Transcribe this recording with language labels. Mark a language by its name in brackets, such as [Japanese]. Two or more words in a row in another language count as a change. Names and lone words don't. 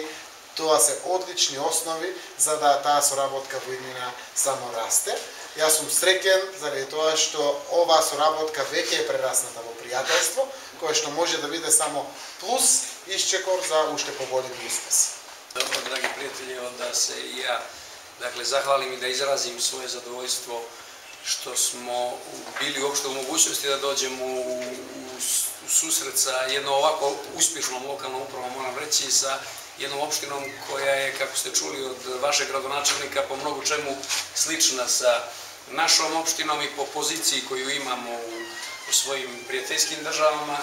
[Macedonian] Тоа се одлични основи за да таа соработка во иднина само расте. Јас сум среќен заради тоа што оваа соработка веќе е прерасната во пријателство, кое што може да биде само плюс исчекор за уште поголеми успеси. [Serbian] Dobro, dragi prijatelji, da se i ja zahvalim i da izrazim svoje zadovoljstvo što smo bili uopšte u mogućnosti da dođemo u susret sa jednom ovako uspješnom lokalnom upravom, moram reći, sa jednom opštinom koja je, kako ste čuli od vašeg gradonačelnika, po mnogo čemu slična sa našom opštinom i po poziciji koju imamo u svojim prijateljskim državama.